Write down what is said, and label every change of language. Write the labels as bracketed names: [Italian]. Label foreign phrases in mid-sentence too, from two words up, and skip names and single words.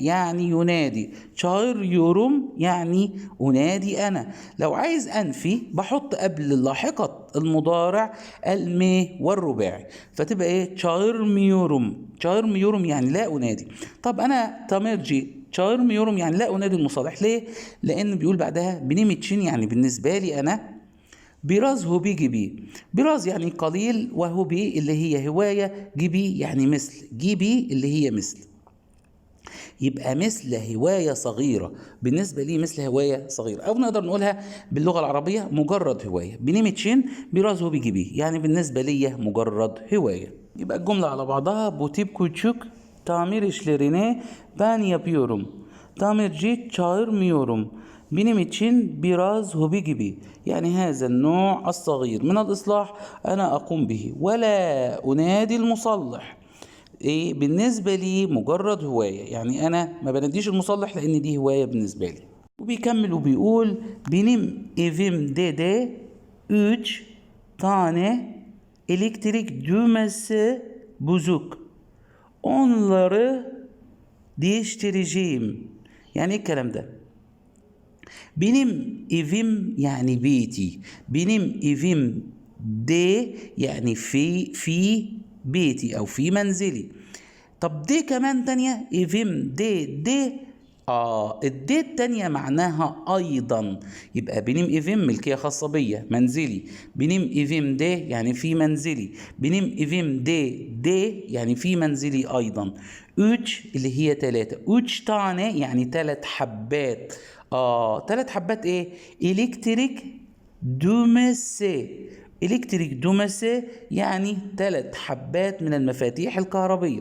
[Arabic] يعني ينادي. çağırıyorum يعني انادي انا. لو عايز انفي بحط قبل لاحقة المضارع المي والرباعي، فتبقى ايه؟ çağırmıyorum يعني لا انادي. طب انا [Turkish] tamirci çağırmıyorum [Arabic] يعني لا أنادي المصالح. ليه؟ لأن بيقول بعدها [Turkish] benim için [Arabic] يعني بالنسبة لي أنا [Turkish] biraz hobi gibi. [Arabic] biraz يعني قليل، وهوبي اللي هي هواية، جيبي يعني مثل، جيبي اللي هي مثل. يبقى مثل هواية صغيرة، بالنسبة لي مثل هواية صغيرة، أو نقدر نقولها باللغة العربية مجرد هواية. [Turkish] benim için biraz hobi gibi [Arabic] يعني بالنسبة لي مجرد هواية. يبقى الجملة على بعضها [Turkish] bu tip küçük tamir işlerini ben yapıyorum. Tamirci çağırmıyorum. benim için biraz hobi gibi. [Arabic] يعني هذا النوع الصغير من الإصلاح أنا أقوم به ولا أنادي المصلح. إيه بالنسبة لي مجرد هواية، يعني أنا ما بناديش المصلح لأن دي هواية بالنسبة لي. وبيكمل وبيقول [Turkish] benim evimde de 3 tane elektrik düğmesi bozuk. Onları değiştireceğim. [Arabic] يعني ايه الكلام ده؟ [Turkish] benim evim [Arabic] يعني بيتي. [Turkish] benim evim de [Arabic] يعني في بيتي او في منزلي. طب دي كمان تانية [Turkish] evim de [Arabic] الدي التانية معناها أيضا. يبقى [Turkish] benim evim [Arabic] ملكية خاصة بيا، منزلي. [Turkish] benim evim de [Arabic] يعني في منزلي. [Turkish] benim evim de [Arabic] يعني في منزلي أيضا. 3 اللي هي 3. 3 tane يعني 3 حبات. 3 حبات ايه؟ [Turkish] elektrik düğmesi. elektrik düğmesi [Arabic] يعني 3 حبات من المفاتيح الكهربية.